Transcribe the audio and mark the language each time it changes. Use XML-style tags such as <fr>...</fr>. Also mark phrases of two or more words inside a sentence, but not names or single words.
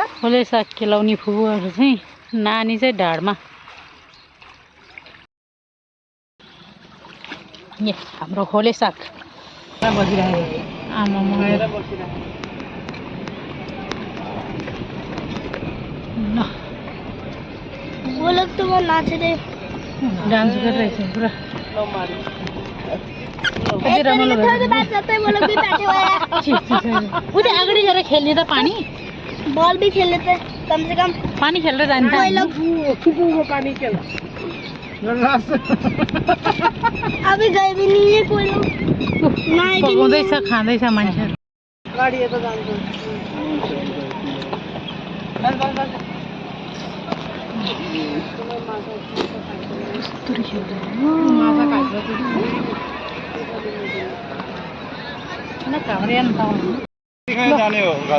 <ne>खोले साग खेलाउने फुपूहरू चाहिँ नानी चाहिँ ढाडमा ए हाम्रो खोले साग बसिरहेको आमा ल</ne> <hi>वो लोग तो वो नाच रहे</hi> <ne>डान्स गरिरहेछ पुरा कति रमाइलो</ne> <hi>थोड़ी बात करते हैं वो लोग भी बैठे हुए हैं</hi> <ne>उता अगाडि गएर खेल्ने त पानी</ne> <hi>बॉल भी खेल लेते हैं कम से कम</hi> <ne>पानी खेल्न जान्छ</ne> <hi>कोई लोग</hi> <ne>फुपूको पानी खेल</ne> <hi>अभी गए भी नहीं है कोई लोग नहाए भी नहीं</hi> <ne>पकाउँदैछ खाँदैछ मान्छे गाडी यता जान्छ जाने हो घर</ne>